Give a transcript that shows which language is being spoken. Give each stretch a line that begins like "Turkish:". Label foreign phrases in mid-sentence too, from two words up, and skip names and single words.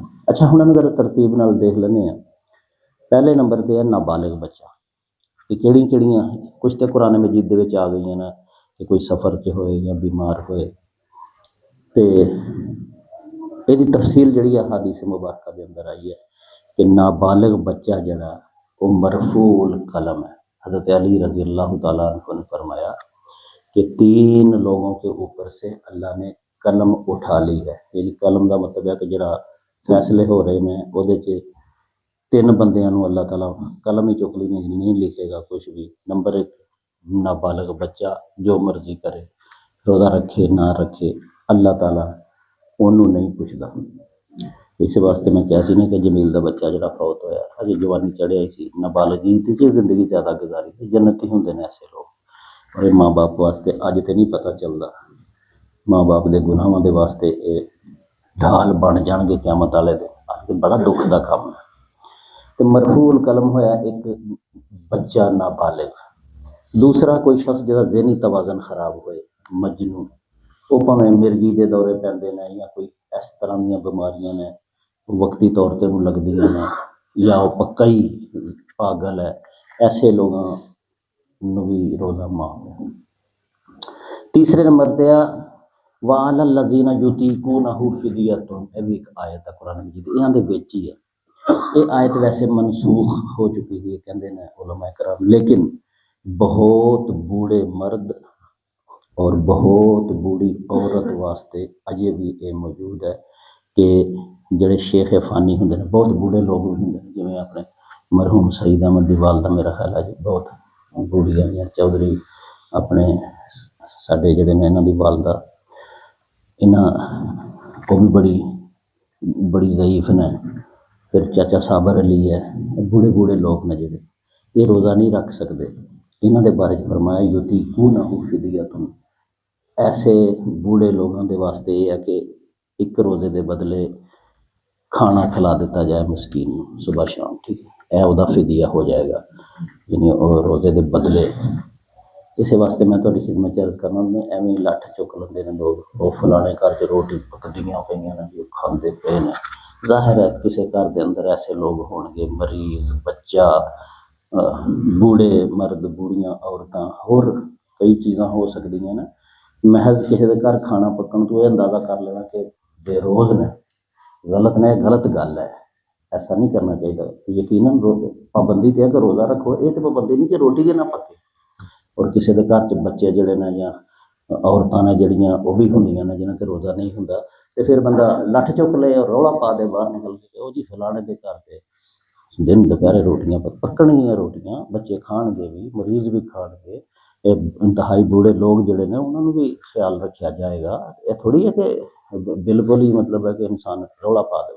Punjabi: ਅੱਛਾ, ਹੁਣ ਅਗਰ ਤਰਤੀਬ ਨਾਲ ਦੇਖ ਲੈਂਦੇ ਹਾਂ। ਪਹਿਲੇ ਨੰਬਰ 'ਤੇ ਹੈ ਨਾਬਾਲਿਗ ਬੱਚਾ। ਕਿ ਕਿਹੜੀਆਂ ਕੁਛ ਤਾਂ ਕੁਰਾਨ ਮਜੀਦ ਦੇ ਵਿੱਚ ਆ ਗਈਆਂ ਨੇ ਕਿ ਕੋਈ ਸਫ਼ਰ 'ਚ ਹੋਏ ਜਾਂ ਬਿਮਾਰ ਹੋਏ, ਅਤੇ ਇਹਦੀ ਤਫਸੀਲ ਜਿਹੜੀ ਆ ਹਦੀਸ ਮੁਬਾਰਕਾ ਦੇ ਅੰਦਰ ਆਈ ਹੈ کہ نابالغ بچہ جڑا وہ
Arabic: مرفوع القلم
Punjabi: ہے۔
Urdu: حضرت علی
Arabic: رضی اللہ تعالیٰ عنہ
Urdu: نے فرمایا کہ 3 لوگوں کے اوپر سے اللہ نے قلم اٹھا لی ہے۔
Punjabi: یعنی قلم کا مطلب ہے کہ جڑا فیصلے ہو رہے ہیں وہ 3 بندیاں نو اللہ تعالیٰ قلم ہی چک لی، نہیں لکھے گا کچھ بھی۔
Urdu: نمبر 1 نابالغ بچہ جو مرضی کرے، روزہ رکھے نہ رکھے، اللہ تعالیٰ انہوں نہیں پوچھتا۔
Punjabi: اس واسطے میں کیا سی نا کہ جمیل دا بچہ جڑا فوت ہویا، ہجے جوانی چڑھیا ہی سی، نابالغی تے زندگی زیادہ گزاری تھی، جنتی ہوندے نے ایسے لوگ۔ اور یہ ماں باپ واسطے اج تے نہیں پتہ چلدا، ماں باپ دے گناہاں دے واسطے یہ ڈھال بن جان گے قیامت والے دن، اج بڑا دکھ دا کام ہے۔ تے
Arabic: مرفوع القلم
Punjabi: ہویا ایک بچہ نابالغ۔ دوسرا کوئی شخص جہاں ذہنی توازن خراب ہوئے، مجنون، وہ پاویں مرگی دے دورے پیندے نے یا کوئی اس طرح دیاں بیماریاں نے وقتی طور تے انہوں لگدیاں نے، یا وہ پکا ہی پاگل ہے، ایسے لوگاں نو بھی روزہ معاف ہے۔
Arabic: تیسرے نمبر تے وَعَلَى الَّذِينَ يُطِيقُونَهُ فِدْيَةٌ،
Urdu: یہ بھی ایک آیت ہے قرآن مجید، یہاں دے وچ ہی ہے۔
Punjabi: یہ آیت ویسے منسوخ ہو چکی ہے کہندے نے علماء کرام، لیکن بہت بوڑھے مرد اور بہت بوڑھی عورت واسطے اجے بھی یہ موجود ہے کہ جڑے شیخ فانی ہوندے نے، بہت بوڑھے لوگ ہوندے نے، جویں اپنے مرحوم سعید احمد دی والدہ میرا خیال ہے جی بہت بوڑھی ہیں، یا چودھری اپنے ساڈے جڑے نے انہاں دی والدہ، انہاں وہ بھی بڑی ضعیف نے۔ پھر چاچا صابر علی ہے، بوڑھے بوڑھے لوگ نے جڑے یہ روزہ نہیں رکھ سکتے، انہاں دے بارے فرمایا
Arabic: یُطِیقُونَهُ فِدْیَةٌ،
Punjabi: ایسے بوڑھے لوگوں دے واسطے یہ ہے کہ 1 روزے دے بدلے کھانا کھلا دیتا جائے مسکین نو صبح شام، ٹھیک ہے، اے دا فدیہ ہو جائے گا، یعنی روزے دے بدلے۔ اس واسطے میں تھوڑی خدمت عرض کرنا ہوں، ایویں لٹھ چک لیندے نے لوگ، وہ فلانے گھر چ روٹی پکدیاں پئیاں نے جو کھاندے پئے نے، ظاہر ہے کسی گھر دے اندر ایسے لوگ ہون گے، مریض بچہ، بوڑھے مرد، بوڑھیاں عورتاں، اور کئی چیزاں ہو سکدیاں نے۔ محض کسی دے گھر کھانا پکن تو یہ اندازہ کر لینا کہ بے روز نے، غلط نے، غلط گل ہے، ایسا نہیں کرنا چاہیے۔
Urdu: یقیناً پابندی تے ہے کہ روزہ رکھو، یہ تو پابندی نہیں کہ روٹی کے نہ پکے۔
Punjabi: اور کسی دے گھر چ بچے جڑے نے یا عورتاں نے جڑیاں وہ بھی ہوندیاں نے جنہاں تے روزہ نہیں ہوندا، تے پھر بندہ لٹھ چک لے اور رولا پا دے باہر نکل کے، وہ جی فلانے دے گھر تے دن دوپہرے روٹیاں پکڑنیاں، روٹیاں بچے کھان گے بھی، مریض بھی کھان گے، انتہائی بوڑھے لوگ جڑے نے انہوں نے بھی خیال رکھا جائے گا۔
Urdu: یہ تھوڑی ہے کہ بالکل ہی مطلب ہے کہ انسان رولا پا دے۔